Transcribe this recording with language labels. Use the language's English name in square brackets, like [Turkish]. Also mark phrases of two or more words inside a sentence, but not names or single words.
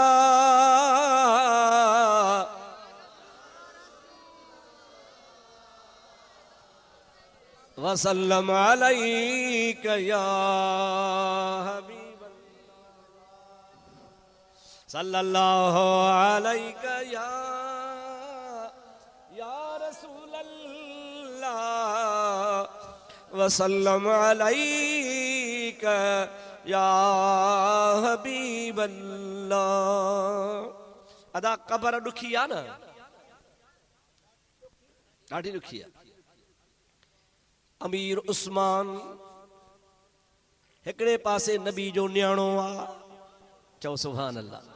[Arabic] وسلم عليك يا حبيب صلى الله عليك يا رسول الله وسلم عليك يا حبيب الله. [Sindhi] अदा कबर दुखी आ न, ॾाढी दुखी आहे। अमीर उस्मान हिकड़े पासे नबी जो न्याणो आ, चओ [Arabic] سبحان الله.